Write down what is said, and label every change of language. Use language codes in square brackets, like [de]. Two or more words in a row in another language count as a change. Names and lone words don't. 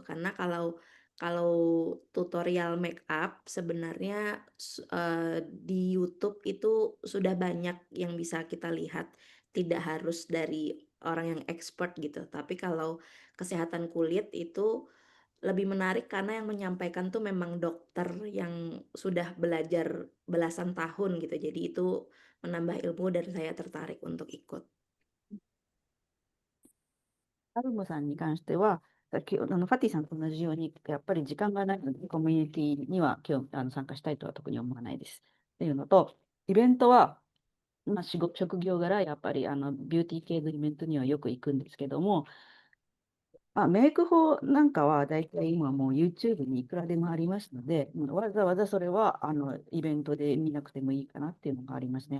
[id] Karena kalau tutorial [en] make up [id] sebenarnya di YouTube itu sudah banyak yang bisa kita lihat, tidak harus dari orang yang expert gitu. Tapi kalau kesehatan kulit itu lebih menarik karena yang menyampaikan tuh memang dokter yang sudah belajar belasan tahun gitu. Jadi itu menambah ilmu dan saya tertarik untuk ikut. [ja] アルムさんに関しては、さっきファティさんと同じように、やっぱり時間がないので、コミュニティには参加したいとは特に思わないです。っていうのと、イベントは、職業柄、やっぱりビューティー系のイベントにはよく行くんですけども、メイク法なんかは大体今もう YouTube にいくらでもありますので、わざわざそれはイベントで見なくてもいいかなっていうのがありますね。